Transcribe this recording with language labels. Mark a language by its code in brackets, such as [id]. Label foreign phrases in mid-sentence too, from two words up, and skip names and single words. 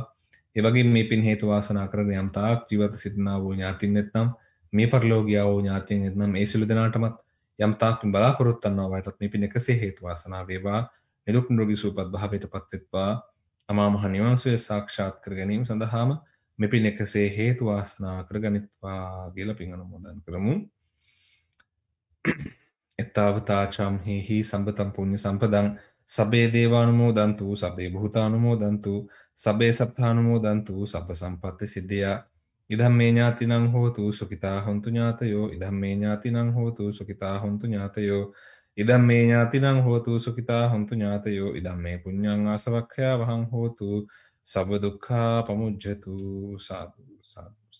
[si] ඒ වගේම මේ පින් හේතු වාසනා කරන යම් තාක් ජීවිත සිටිනා වූ ඥාතින් නැත්නම් මේ පරිලෝකීය වූ ඥාතින් නැත්නම් මේ සිළු දෙනාටමත් යම් තාක් බලාපොරොත්තු වන්නා වයටත් මේ පින් එකසේ හේතු වාසනා වේවා. නිදුක් නිරෝගී සුවපත් භාවයටපත් වෙත්වා. අමා මහ නිවන් සුවය සාක්ෂාත් කර ගැනීම සඳහාම මේ පින් එකසේ හේතු වාසනා කරගනිත්වා කියලා පින් අනුමෝදන් කරමු. [pi] එත්තාවතාචම් හි සම්පතම් පුඤ්ඤ සම්පදං සබේ දේවානුමෝදන්තු සබේ භූතානුමෝදන්තු සබේ සත්තානුමෝදන්තු සබ්බ සම්පත්ති සිද්ධියා ඉදම්මේ ඥාතිනං හෝතු සුඛිතා හොන්තු ඥාතයෝ ඉදම්මේ ඥාතිනං හෝතු සුඛිතා හොන්තු ඥාතයෝ ඉදම්මේ ඥාතිනං හෝතු සුඛිතා හොන්තු ඥාතයෝ ඉදම්මේ පුඤ්ඤං ආසවක්ඛයා වහං හෝතු සබ්බ දුක්ඛා පමුජ්ජතු සාදු සාදු.